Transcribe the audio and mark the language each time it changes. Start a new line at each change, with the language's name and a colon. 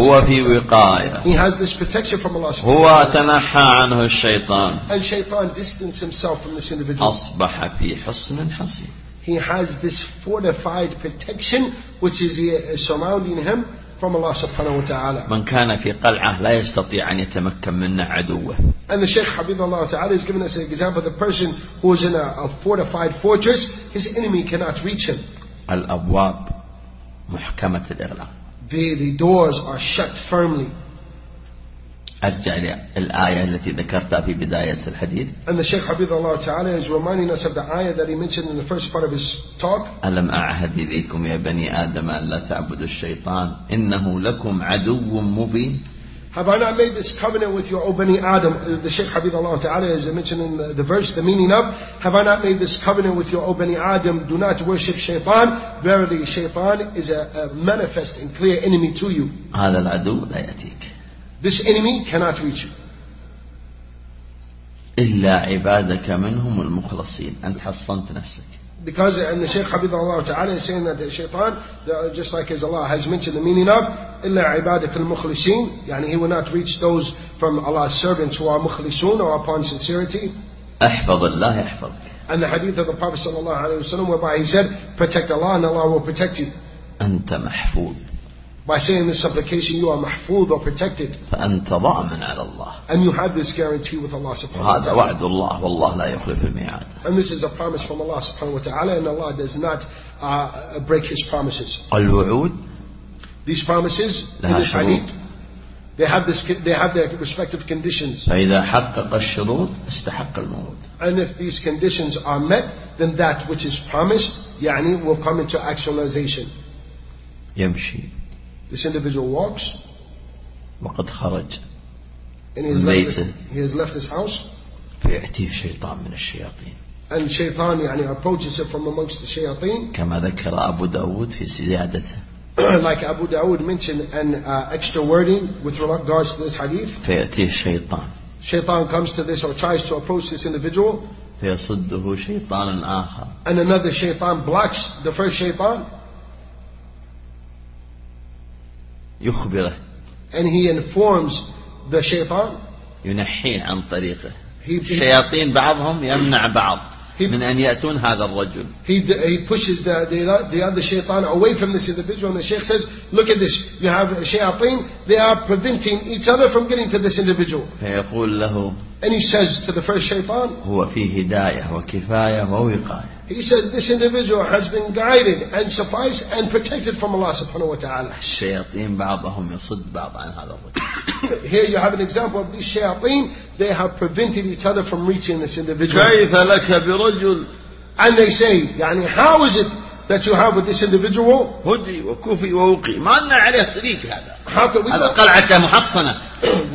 Arabic: هو في وقاية.
English: He has this protection from Allah.
Arabic: هو تنحى عنه الشيطان.
English: And Shaytan distanced himself from this individual.
Arabic: أصبح في حصن حصين.
English: He has this fortified protection which is surrounding him from Allah subhanahu wa ta'ala.
Arabic: من كان في قلعة لا يستطيع أن يتمكن منه عدوه.
English: And the Shaykh Hafidhullah Ta'ala has given us an example of the person who is in a fortified fortress, his enemy cannot reach him.
Arabic: الأبواب محكمة الإغلاق.
English: The doors are shut firmly.
Arabic: أرجع للآية التي ذكرتها في بداية الحديث.
English: And the Shaykh Hafidhullah Ta'ala is reminding us of the ayah that he mentioned in the first part of his talk.
Arabic: ألم أعهد إليكم يا بني آدم أن لا تعبدوا الشيطان إنه لكم عدو مبين.
English: Have I not made this covenant with you, O Bani Adam? The Shaykh Hafidhullah Ta'ala is mentioning the verse, the meaning of, have I not made this covenant with you, O Bani Adam? Do not worship Shaytan. Verily, Shaytan is a manifest and clear enemy to you.
Arabic: هذا العدو لا يأتيك.
English: This enemy cannot reach you.
Arabic: إلا عبادك منهم المخلصين. أنت حصنت نفسك.
English: Because and the Shaykh Hafidhullah Ta'ala is saying that the Shaytan, just like as Allah has mentioned the meaning of,
Arabic: إلا عبادك المخلصين, يعني
English: he will not reach those from Allah's servants who are
Arabic: مخلصون
English: or upon sincerity.
Arabic: أحفظ الله يحفظك.
English: And the hadith of the Prophet sallallahu alaihi wasallam whereby he said, protect Allah and Allah will protect you.
Arabic: أنت محفوظ.
English: By saying this supplication, you are
Arabic: محفوظ
English: or protected.
Arabic: فأنت ضامن على الله.
English: And you have this guarantee with Allah subhanahu wa ta'ala.
Arabic: هذا وعد الله والله لا يخلف الميعاد.
English: And this is a promise from Allah subhanahu wa ta'ala, and Allah does not break His promises.
Arabic: الوعود.
English: These promises, they have their respective conditions.
Arabic: فإذا حقق الشروط استحق الموعود.
English: And if these conditions are met, then that which is promised,
Arabic: يعني,
English: will come into actualization.
Arabic: يمشي.
English: This individual walks.
Arabic: وقد خرج.
English: And he has left his house.
Arabic: فيأتيه شيطان من الشياطين.
English: And Shaytan,
Arabic: يعني,
English: approaches him from amongst the shayateen.
Arabic: كما ذكر أبو داود في زيادته.
English: Like Abu Dawood mentioned an extra wording with regards to this hadith.
Arabic: فيأتيه شيطان.
English: Shaytan comes to this or tries to approach this individual.
Arabic: فيصده شيطان آخر.
English: And another Shaytan blocks the first Shaytan.
Arabic: يخبره.
English: And he informs the Shaytan.
Arabic: ينحيه عن طريقه. الشياطين بعضهم يمنع بعض. من أن يأتون هذا الرجل.
English: He pushes the other shaitan away from this individual, and the Shaykh says, look at this, you have shayateen, they are preventing each other from getting to this individual.
Arabic: فيقول له.
English: And he says to the first shaitan,
Arabic: هو في هداية وكفاية ووقاية.
English: He says this individual has been guided and sufficed and protected from Allah subhanahu wa ta'ala.
Arabic: الشياطين بعضهم يصد بعض عن هذا الرجل.
English: Here you have an example of these shayateen. They have prevented each other from reaching this individual.
Arabic: كيف لك برجل.
English: And they say,
Arabic: يعني,
English: how is it that you have with this individual?
Arabic: هدي وكوفي ووقي. ما لنا عليه طريق هذا.
English: How can we?
Arabic: هذا قلعة محصنة.